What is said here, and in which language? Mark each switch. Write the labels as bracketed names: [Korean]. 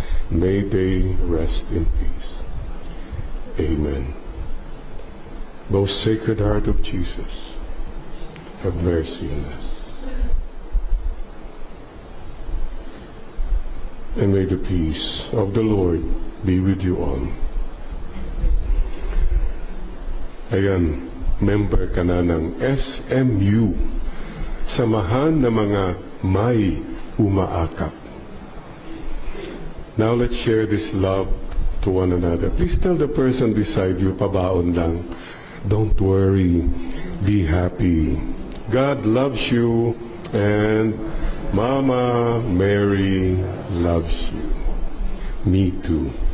[English] May they rest in peace. Amen. Most Sacred Heart of Jesus, have mercy on us. And may the peace of the Lord be with you all. [Filipino] Ayan, member ka na ng SMU, samahan ng mga may umaakap. [English] Now let's share this love to one another. Please tell the person beside you, [Filipino] pabaon lang. [English] Don't worry, be happy. God loves you and Mama Mary loves you. Me too.